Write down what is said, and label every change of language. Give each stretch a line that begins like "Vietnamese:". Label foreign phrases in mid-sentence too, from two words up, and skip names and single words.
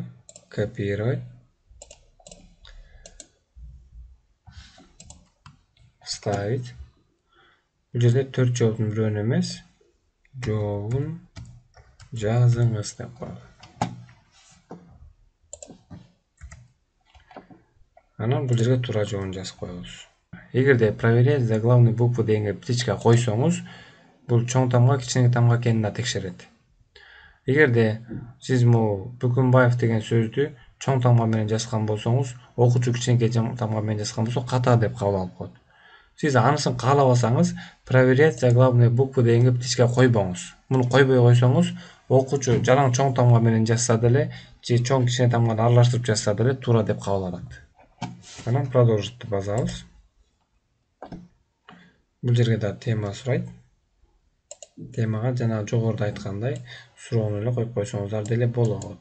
Russian: Копировать. Вставить.
Kyrgyz: Бул жерде 4 жооптун бирөөнү эмес, жообун жазыңыз деп коелу. Анан бул жерге туура жообун жазып коебуз. Эгерде
Russian: проверять заглавные буквы
Kyrgyz: дегенге птичка койсоңуз, бул чоң тамга, кичине тамга экенин да текшерет. Эгерде сиз могу Бүкүнбаев деген сөздү чоң тамга менен жазган болсоңуз, окуучу кичинекей тамга менен жазган болсо ката деп кабыл алып коет. Сиз анысын каалабасаңыз,
Russian: проверять заглавные буквы
Kyrgyz: дегенге птичка койбоңуз. Муну койбой койсоңуз, окуучу жалаң чоң тамга менен жазса деле, же чоң кичине тамганы аралаштырып жазса деле туура деп кабыл алат. Анан продолжить басабыз. Бул жерге да тема сурайт. Темага жана жогоруда айткандай суроону эле коюп койсоңуздар деле болот.